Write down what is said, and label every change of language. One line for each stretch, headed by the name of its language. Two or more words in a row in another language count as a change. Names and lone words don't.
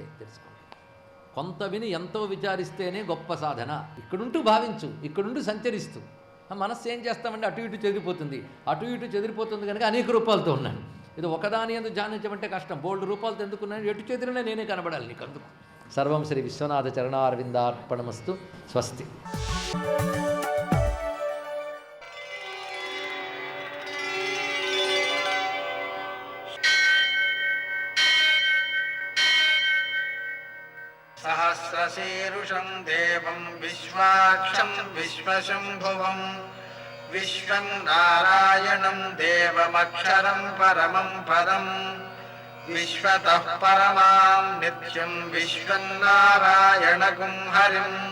Telugu: తెలుసుకోండి, కొంత విని ఎంతో విచారిస్తేనే గొప్ప సాధన. ఇక్కడుంటూ భావించు, ఇక్కడుంటూ సంచరిస్తూ. మనస్సు ఏం చేస్తామంటే అటు ఇటు చెదిరిపోతుంది. అటు ఇటు చెదిరిపోతుంది కనుక అనేక రూపాలతో ఉన్నాను. ఇది ఒకదాని ఎందుకు ధ్యానించమంటే కష్టం. బోల్డ్ రూపాలతో ఎందుకున్నాను, ఎటు చెదిరినా నేనే కనబడాలి నీకు. అందుకు
Sanskrit: సర్వం శ్రీ విశ్వనాథ చరణారవిందార్పణమస్తు.
Telugu: స్వస్తి.
Sanskrit: सहस्रशीरुषं देवं विश्वाक्षं विश्वशम्भुवं विश्वं नारायणं देवमक्षरं परमं पदं विश्वतः परमां नित्यं विश्वन्नारायणगुं हरिं